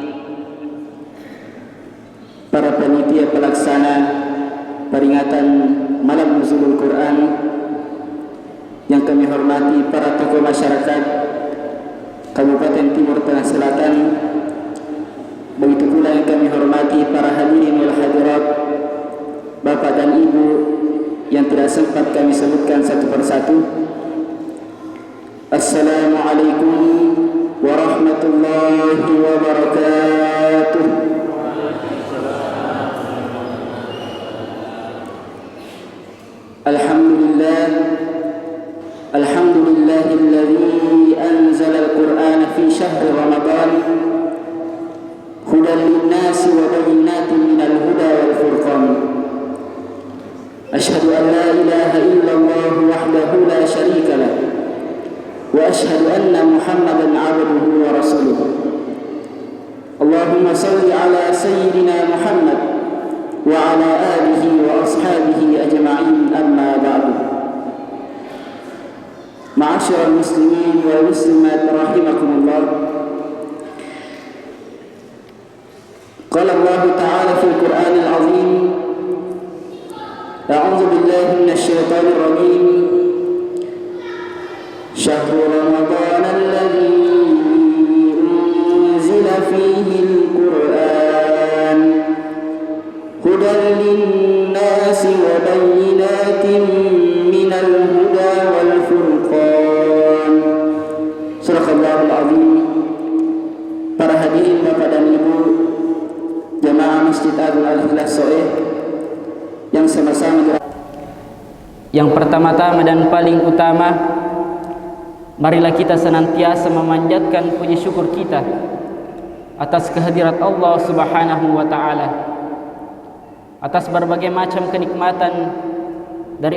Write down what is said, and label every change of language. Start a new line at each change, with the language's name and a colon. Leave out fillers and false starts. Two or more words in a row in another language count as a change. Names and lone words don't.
Indonesian: para panitia pelaksana peringatan Malam Nuzulul Quran, yang kami hormati para tokoh masyarakat Kabupaten Timur Tengah Selatan, begitu pula yang kami hormati para
Arabic: الحاضرين والحاضرات,
Indonesian: Bapak dan Ibu yang tidak sempat kami sebutkan satu persatu.
Arabic: السلام عليكم ورحمة الله وبركاته. الحمد لله الذي أنزل القرآن في شهر رمضان هدى للناس وبينات من الهدى والفرقان. أشهد أن لا إله إلا الله وحده لا شريك له وأشهد أن محمدا عبده ورسوله. اللهم صل على سيدنا محمد وعلى آله وأصحابه أجمعين، أما بعد. معاشر المسلمين والمسلمات رحمكم الله. قال الله تعالى في القرآن العظيم، أعوذ بالله من الشيطان الرجيم. شهر رمضان الذي أنزل فيه القرآن هدى للناس وبينات من الهدى والفرقان. سورة العظيم.
Indonesian: Para hadirin Bapak dan Ibu jamaah Masjid Agung Al-Ikhlas Soe yang sama-sama, yang pertama-tama dan paling utama, marilah kita senantiasa memanjatkan puji syukur kita atas kehadirat Allah
Arabic: سبحانه وتعالى,
Indonesian: atas berbagai macam kenikmatan dari